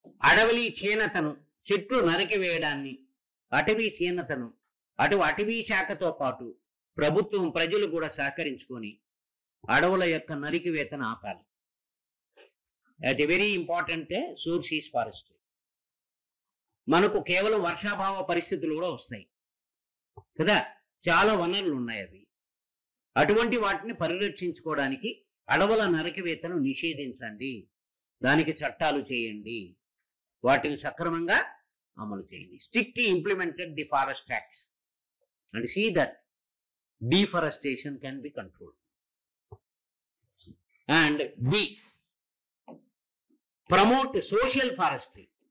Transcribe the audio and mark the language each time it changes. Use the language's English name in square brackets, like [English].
[Telugu] అడవి క్షీణతను, చెట్లు నరికివేయడాన్ని, అటవీ క్షీణతను అటవీ శాఖతో పాటు ప్రభుత్వం, ప్రజలు కూడా సహకరించుకొని అడవుల యొక్క నరికివేతను ఆపాలి. [English] At a very important source is forestry. [Telugu] మనకు కేవలం వర్షాభావ పరిస్థితులు కూడా వస్తాయి కదా, చాలా వనరులు ఉన్నాయి. అవి అటువంటి వాటిని పరిరక్షించుకోవడానికి అడవుల నరికివేతను నిషేధించండి, దానికి చట్టాలు చేయండి, వాటిని సక్రమంగా అమలు చేయండి. [English] Strictly implemented the forest acts and see that deforestation can be controlled. And B, promote social forestry.